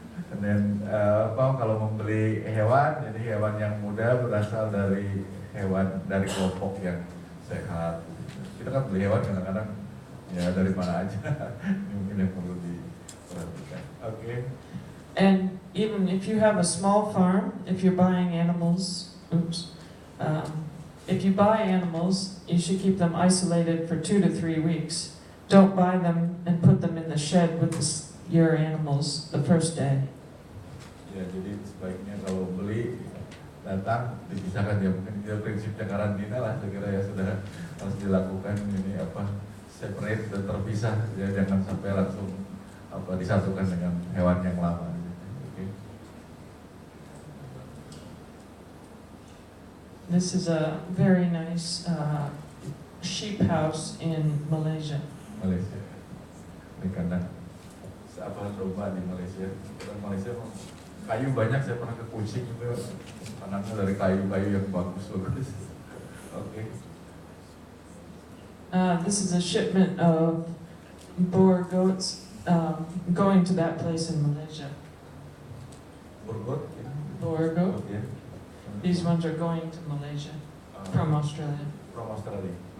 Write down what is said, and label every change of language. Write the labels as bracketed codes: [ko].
[en] And then [id] kalau membeli hewan, jadi hewan yang muda berasal dari kelompok yang sehat. Kita kan beli hewan kadang-kadang ya dari mana aja. Mungkin yang perlu diperhatikan. [en] Okay. And even if you have a small farm, if you're buying animals, if you buy animals, you should keep them isolated for 2 to 3 weeks. Don't buy them and put them in the shed with your animals the first day. [id] Ya, jadi sebaiknya kalau beli datang dipisahkan ya, mungkin dia prinsipnya karantina lah saya kira ya sudah harus dilakukan ini separate dan terpisah ya, jangan sampai langsung disatukan dengan hewan yang lama. [en] Okay. This is a very nice sheep house in Malaysia. [id] Malaysia. Ini karena domba di Malaysia. Karena Malaysia kayu banyak, saya pernah ke Kucing itu tanahnya dari kayu-kayu yang bagus. [en] Okay. This is a shipment of Boer goats going to that place in Malaysia. Boer goat. Yeah. These ones are going to Malaysia from Australia. From Australia.